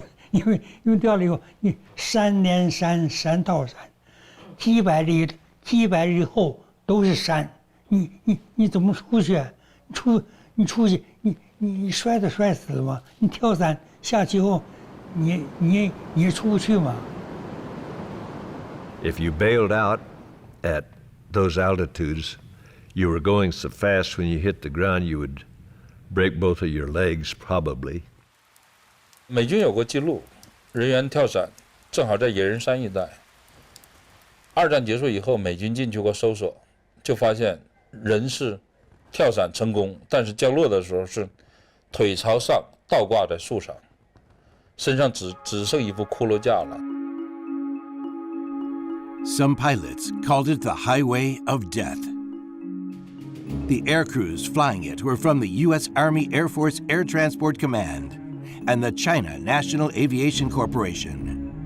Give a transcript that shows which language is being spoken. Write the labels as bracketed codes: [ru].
[zh] 因为掉了以后，你山连山，山套山，几百里后都是山，你怎么出去啊？你出去，你摔都摔死了嘛！你跳伞下去后，你也出不去嘛。 [en] If you bailed out at those altitudes, you were going so fast when you hit the ground you would break both of your legs probably. [zh] 美军有过记录，人员跳伞正好在野人山一带。二战结束以后，美军进去过搜索，就发现人是跳伞成功，但是降落的时候是腿朝上倒挂在树上，身上只剩一副骷髅架了。 [en] Some pilots called it the highway of death. The air crews flying it were from the U.S. Army Air Force Air Transport Command and the China National Aviation Corporation.